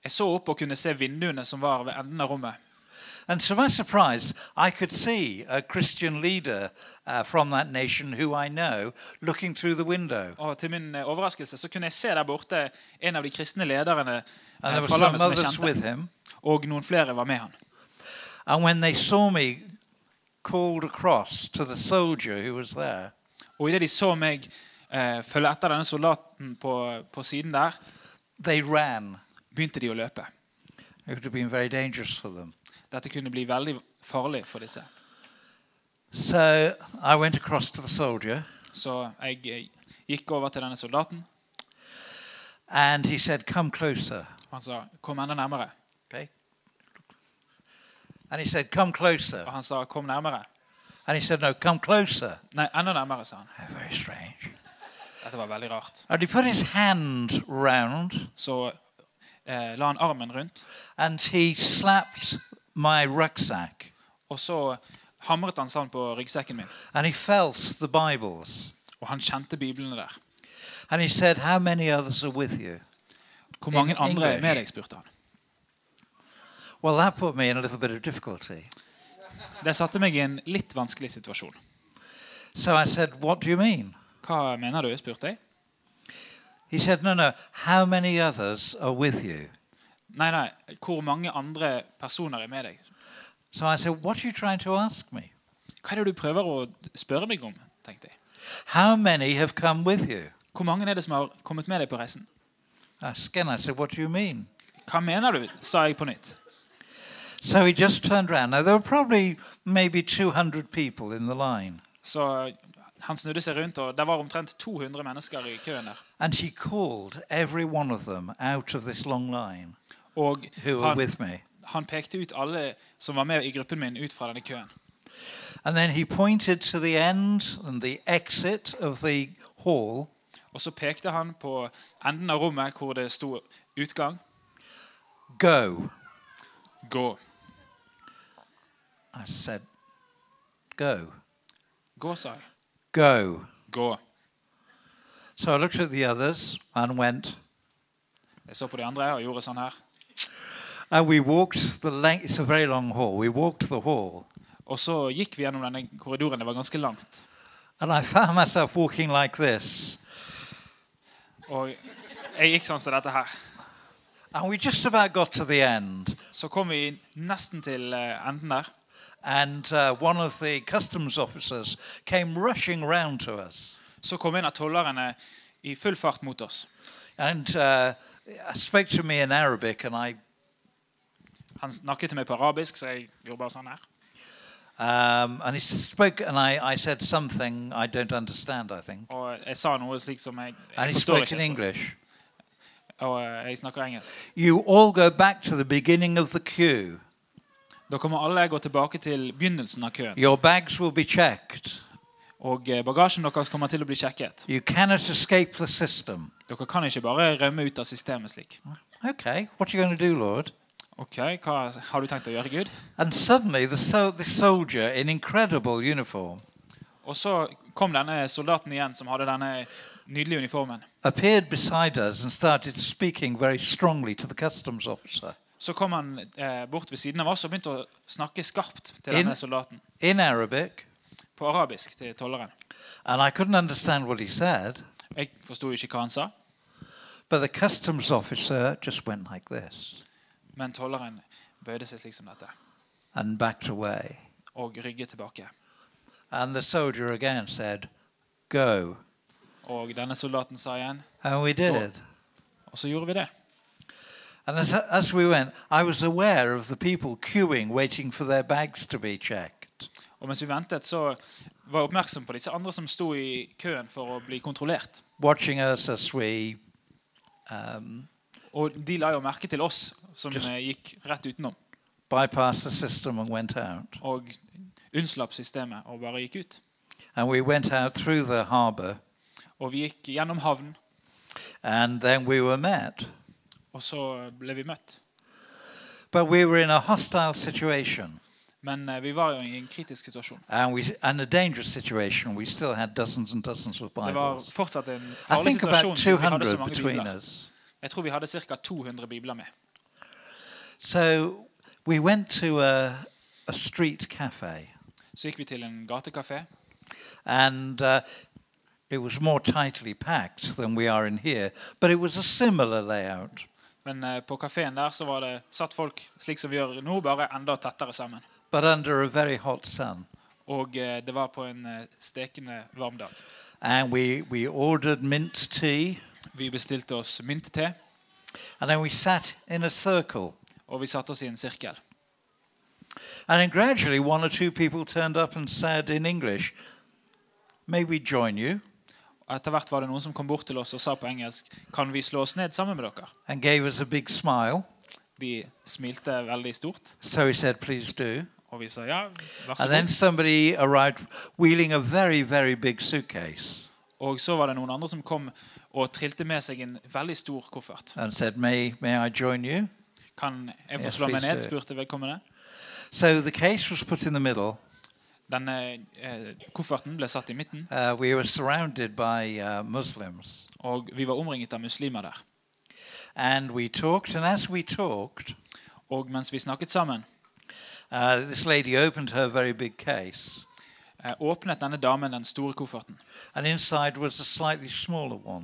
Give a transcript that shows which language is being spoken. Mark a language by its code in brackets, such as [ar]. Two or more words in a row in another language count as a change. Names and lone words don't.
[no] Jeg så opp og kunne se vinduene som var ved enden av rommet. [en] And to my surprise, I could see a Christian leader from that nation who I know looking through the window. [no] Og til min overraskelse så kunne jeg se der borte en av de kristne lederne [en] And there were [no] fra [en] some [no] landet som jeg [en] others with [no] kjente. [en] him. [no] Og noen flere var med han. [en] And when they saw me called across to the soldier who was there, [no] Og i det de så meg følge etter denne soldaten på siden der, [en] they ran. [no] begynte de å løpe. [en] It would have been very dangerous for them. [no] Dette kunne bli veldig farlig for disse. [en] So I went across to the soldier, [no] Så jeg gikk over til denne soldaten, [en] and he said, "Come closer." [no] og han sa, kom enda nærmere. [en] Okay. And he said, "Come closer." [no] Og han sa, kom nærmere. [en] And he said, "No, come closer." [no] Nei, enda nærmere, sa han. [en] Very strange. [no] Dette var veldig rart. [en] And he put his hand round, [no] Så la han armen rundt, [en] and he slapped my rucksack, [no] og så hamret han sånn på ryggsekken min. [en] and he felt the Bibles. [no] Og han kjente Bibelene der. [en] And he said, "How many others are with you?" [no] Hvor mange [en] In [no] andre er [en] English. [no] med deg, spurte han. [en] Well, that put me in a little bit of difficulty. [no] Det satte meg i en litt vanskelig situasjon. [en] So I said, "What do you mean?" [no] Hva mener du, spurte jeg. [en] He said, "No. How many others are with you?" [no] Nei, hvor mange andre personer er med deg? [en] So I said, "What are you trying to ask me?" [no] Hva er det du prøver å spørre meg om, tenkte jeg. [en] How many have come with you? [no] Hvor mange er det som har kommet med deg på reisen? [en] Again, I said, "What do you mean?" [no] Hva mener du, sa jeg på nytt. [en] So he just turned around. Now, there were probably maybe 200 people in the line. [no] Så han snudde seg rundt, og det var omtrent 200 mennesker i køen der. [en] And he called every one of them out of this long line [no] Og [en] who were with me. [no] han pekte ut alle som var med i gruppen min ut fra denne køen. [en] And then he pointed to the end and the exit of the hall. [no] Og så pekte han på enden av rommet hvor det stod utgang. [en] Go. [no] Gå. [en] I said, "Go. [no] Gå, sa jeg. [en] Go." [no] Gå. [en] So I looked at the others and went. [no] Jeg så på de andre og gjorde sånn her. [en] And we walked the length. It's a very long hall. We walked the hall. [no] Og så gikk vi gjennom denne korridoren. Det var ganske langt. [en] And I found myself walking like this. [no] Og jeg gikk sånn som dette her. [en] And we just about got to the end. [no] Så kom vi nesten til enden der. [en] And one of the customs officers came rushing round to us. [no] Så kom en av tollerne i full fart mot oss. [en] And spoke to me in Arabic, and [no] Han snakket til meg på arabisk, så jeg gjorde bare sånn her. [en] and he spoke, and I said something I don't understand, I think. [no] Og jeg sa noe slik som jeg [en] And he [no] forstår [en] spoke in [no] ikke. [en] English. [no] Og jeg snakker engelsk. [en] You all go back to the beginning of the queue. [no] Da kommer alle gå tilbake til begynnelsen av køen. [en] Your bags will be checked. [no] Og bagasjen deres kommer til å bli sjekket. [en] You cannot escape the system. [no] Dere kan ikke bare rømme ut av systemet slik. [en] Okay, what are you going to do, Lord? [no] Ok, hva har du tenkt å gjøre, Gud? [en] And suddenly the soldier in incredible uniform [no] Og så kom denne soldaten igjen som hadde denne nydelige uniformen. [en] appeared beside us and started speaking very strongly to the customs officer [no] Så kom han bort ved siden av oss og begynte å snakke skarpt til denne soldaten. [en] in Arabic. [no] På arabisk til tolleren. [en] And I couldn't understand what he said, [no] Jeg forstod ikke hva han sa, [en] but the customs officer just went like this [no] men tolleren bøyde seg slik som dette. [en] and backed away. [no] Og rygget tilbake. [en] And the soldier again said, "Go." [no] Og denne soldaten sa igjen, [en] And we did it. [no] og så gjorde vi det. [en] And as we went, I was aware of the people queuing, waiting for their bags to be checked. [no] Og mens vi ventet, så var jeg oppmerksom på disse andre som stod i køen for å bli kontrollert. [en] Watching us as we [no] Og de la jo merke til oss som gikk rett utenom. [en] bypassed the system and went out. [no] Og unnslapp systemet og bare gikk ut. [en] And we went out through the harbour, [no] Og vi gikk gjennom havn, [en] and then we were met. [no] og så ble vi møtt. [en] But we were in a hostile situation, [no] Men vi var jo i en kritisk situasjon. [en] and a dangerous situation. We still had dozens and dozens of [no] Det var [en] Bibles. [no] fortsatt en [en] I [no] farlig [en] think about [no] situasjon siden vi hadde så [en] 200 [no] mange [en] between [no] bibler. [en] us. [no] Jeg tror vi hadde ca. 200 bibler med. [en] So we went to a street cafe, [no] Så gikk vi til en gatekafé, [en] and it was more tightly packed than we are in here, but it was a similar layout. [no] men på kaféen der så var det satt folk slik som vi gjør nå, bare enda tettere sammen. [en] But under a very hot sun. [no] Og det var på en stekende varm dag. [en] And we ordered mint tea, [no] Vi bestilte oss mynte, [en] and then we sat in a circle. [no] og vi satte oss i en sirkel. [en] And then gradually one or two people turned up and said in English, "May we join you?" [no] Og etter hvert var det noen som kom bort til oss og sa på engelsk, kan vi slå oss ned sammen med dere? [en] And gave us a big smile. [no] De smilte veldig stort, [en] So we said, "Please do." [no] og vi sa ja, vær så [en] And then [no] god. [en] somebody arrived wheeling a very, very big suitcase [no] Og så var det noen andre som kom og trilte med seg en veldig stor koffert. [en] and said, "May I join you?" [no] Kan jeg få [en] Yes, [no] slå meg [en] please [no] ned, [en] do. [no] spurte vedkommende. [en] So the case was put in the middle. [no] Denne kofferten ble satt i midten, [en] We were surrounded by Muslims. [no] og vi var omringet av muslimer der. [en] And we talked, and as we talked, [no] Og mens vi snakket sammen, [en] this lady opened her very big case. [no] åpnet denne damen den store kofferten. [en] And inside was a slightly smaller one.